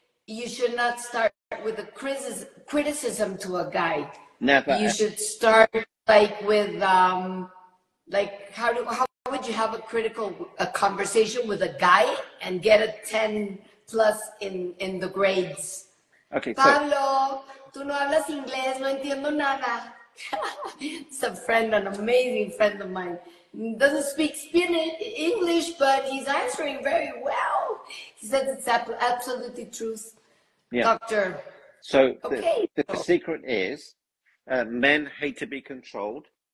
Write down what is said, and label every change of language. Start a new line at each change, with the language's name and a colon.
English: You should not start with a criticism to a guy. Never. You should start like with like how would you have a conversation with a guy and get a 10 plus in the grades? Okay.
Spanish: Pablo, tú no hablas inglés, no entiendo nada.
English: It's a friend, an amazing friend of mine. Doesn't speak English, but he's answering very well. He says it's absolutely truth. Yeah. Doctor. So okay. The secret is men hate to be controlled.